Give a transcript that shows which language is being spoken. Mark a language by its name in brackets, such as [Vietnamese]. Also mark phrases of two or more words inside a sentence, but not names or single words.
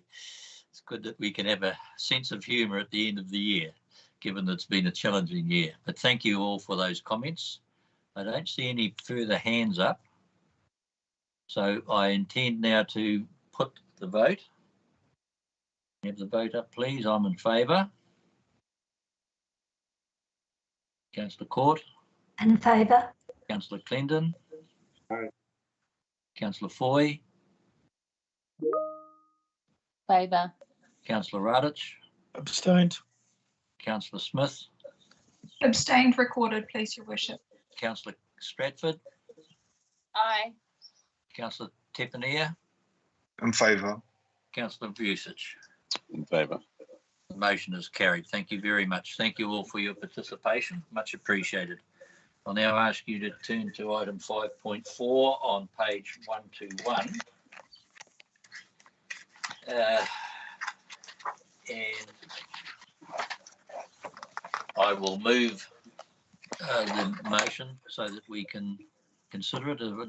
[English] It's good that we can have a sense of humour at the end of the year, given that it's been a challenging year. But thank you all for those comments. I don't see any further hands up. So I intend now to put the vote. Have the vote up, please. I'm in favour. Councillor Court. In favour. Councillor Clendon. Aye. Councillor Foy. Favour. Councillor Radich. Abstained. Councillor Smith. Abstained, recorded, please, Your Worship. Councillor Stratford. Aye. Councillor Tepania, In favour. Councillor Vucic. In favour. The motion is carried. Thank you very much. Thank you all for your participation. Much appreciated. I'll now ask you to turn to item 5.4 on page 121. And I will move the motion so that we can consider it.